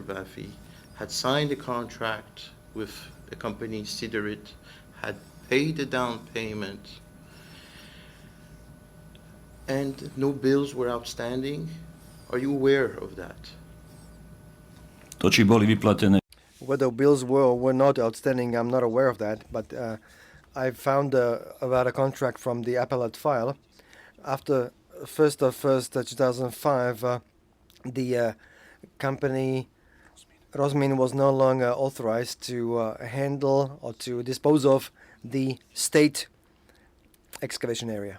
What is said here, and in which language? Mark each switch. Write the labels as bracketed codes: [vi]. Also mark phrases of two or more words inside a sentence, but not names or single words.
[en] Baffy, had signed a contract with the company Siderit, had paid the down payment, and no bills were outstanding. Are you aware of that? [sk] To, či boli vyplatené. [en] Whether bills were or were not outstanding, I'm not aware of that, but I found about a contract from the appellate file. After 1st of 2005, the company Rosmin was no longer authorized to handle or to dispose of the state excavation area.